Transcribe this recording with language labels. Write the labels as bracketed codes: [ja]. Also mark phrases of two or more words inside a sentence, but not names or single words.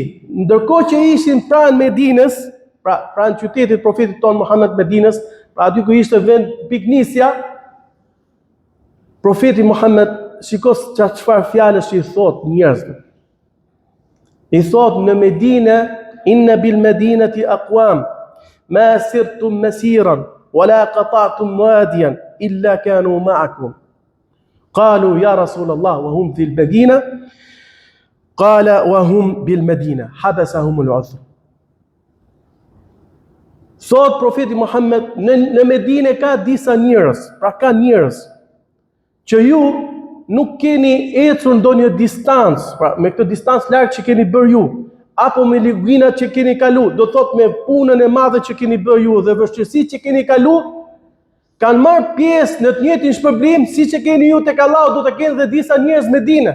[sq] Ndërkohë që ishin pranë Medinës, pranë qytetit profetit ton Muhammed Medinës, pra aty ku ishte vend piknisja, profeti Muhammed shikos çfarë fjalësh i thot njerëzve. I thot në Medinë, [ar] إن بالمدينة أقوام ما سرتم مسيرا و لا قطعتم واديا إلا كانوا معكم. قالوا يا رسول الله وهم في المدينة قال وهم بالمدينة حبسهم العذر. [sq] Sot profeti Muhammed në Medinë ka disa njerëz, pra ka njerëz që ju nuk keni ecur ndonjë distancë, pra me këtë distancë larg që keni bërë ju, apo me luginat që keni kalu, do thot me punën e madhe që keni bërë ju dhe vështirësitë që keni kalu, kanë marrë pjesë në të njëjtin shpërblim siç e keni ju tek Allahu, do të kenë dhe disa njerëz në Medinë.